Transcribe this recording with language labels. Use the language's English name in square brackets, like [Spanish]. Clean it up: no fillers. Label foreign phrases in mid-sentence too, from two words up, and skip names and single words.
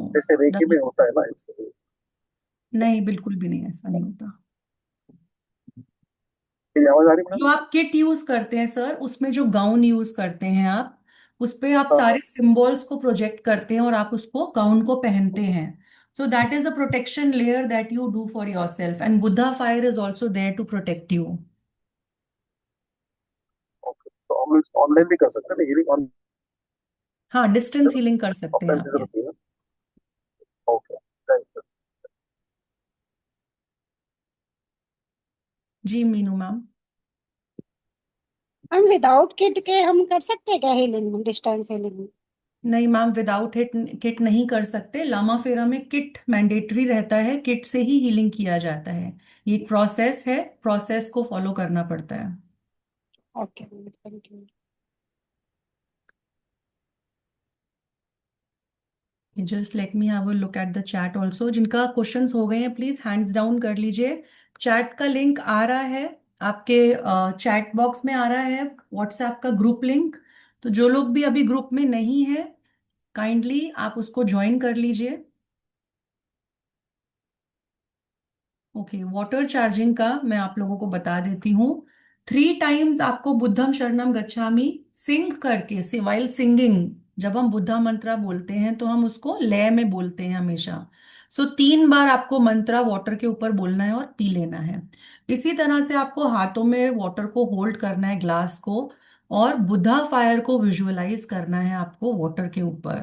[Hindi] जैसे रेकी में होता है ना इसके? नहीं बिल्कुल भी नहीं, ऐसा नहीं होता। मेरी आवाज आ रही है जो मैडम? आप [English] kit use [Hindi] करते हैं सर, उसमें जो [English] gown use [Hindi] करते हैं आप, उस पे आप हाँ हाँ। सारे सिंबल्स को प्रोजेक्ट करते हैं और आप उसको गाउन को पहनते हैं। [English] So that is a protection layer that you do for yourself, and Buddha fire is also there to protect you. [Hindi] ओके, तो हम लोग ऑनलाइन भी कर सकते हैं ना हीलिंग? हाँ [English] distance healing [Hindi] कर सकते हैं ऑफलाइन की आप। जरूरत यस। [English] नहीं है? okay, thank you. [Hindi] जी मीनू मैम। हम [English] without kit [Hindi] के हम कर सकते हैं क्या हीलिंग, [English] distance healing? [Hindi] नहीं मैम, [English] without hit kit [Hindi] नहीं कर सकते। लामा फेरा में किट मैंडेटरी रहता है, किट से ही हीलिंग किया जाता है। ये एक प्रोसेस है, प्रोसेस को फॉलो करना पड़ता है। [English] Okay, thank you. Just let me have a look at the chat also. [Hindi] जिनका क्वेश्चंस हो गए हैं [English] please hands down [Hindi] कर लीजिए। चैट का लिंक आ रहा है आपके चैट बॉक्स में, आ रहा है व्हाट्सएप का ग्रुप लिंक। तो जो लोग भी अभी ग्रुप में नहीं है, काइंडली आप उसको ज्वाइन कर लीजिए। ओके, [English] water charging [Hindi] का मैं आप लोगों को बता देती हूँ। 3 टाइम्स आपको [Pali] बुद्धम शरणम गच्छामि [Hindi] सिंग करके, [English] while singing, [Hindi] जब हम [English] Buddha mantra [Hindi] बोलते हैं तो हम उसको लय में बोलते हैं हमेशा। सो 3 बार आपको मंत्रा वाटर के ऊपर बोलना है और पी लेना है। इसी तरह से आपको हाथों में वाटर को होल्ड करना है, ग्लास को, और [English] Buddha fire [Hindi] को विजुअलाइज करना है आपको वाटर के ऊपर।